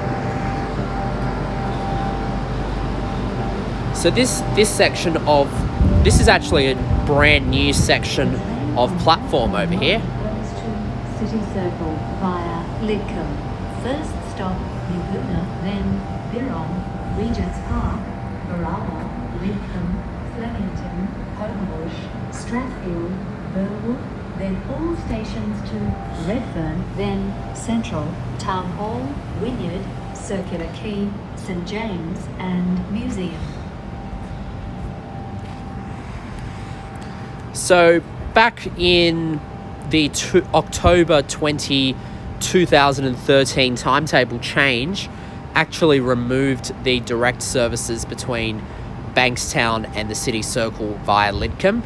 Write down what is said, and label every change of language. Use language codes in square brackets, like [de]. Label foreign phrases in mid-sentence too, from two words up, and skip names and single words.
[en] So this section of This is actually a brand new section of platform over here. Goes to City Circle via Lidcombe. First stop, Yagoona, then Birong, Regent's Park, Barawa, Lidcombe, Flemington, Homebush, Strathfield, Burwood, then all stations to Redfern, then Central, Town Hall, Wynyard, Circular Quay, St James and Museum. So back in the October 2013 timetable change actually removed the direct services between Bankstown and the City Circle via Lidcombe.